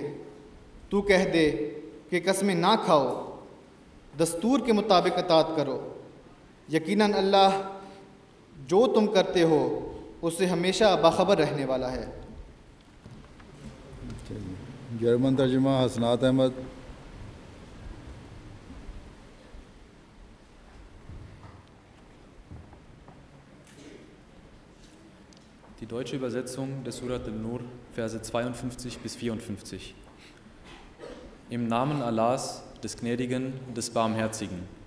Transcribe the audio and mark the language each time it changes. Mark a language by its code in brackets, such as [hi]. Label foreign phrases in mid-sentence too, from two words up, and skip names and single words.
[ur] تو کہہ دے کہ قسمیں نہ کھاؤ، دستور کے مطابق اطاعت کرو، یقیناً اللہ جو تم کرتے ہو اس سے ہمیشہ باخبر رہنے والا ہے. جرمن ترجمہ حسنات احمد. [de] Die deutsche Übersetzung des Surat al-Nur, Verse 52 bis 54. Im Namen Allahs, des Gnädigen, des Barmherzigen.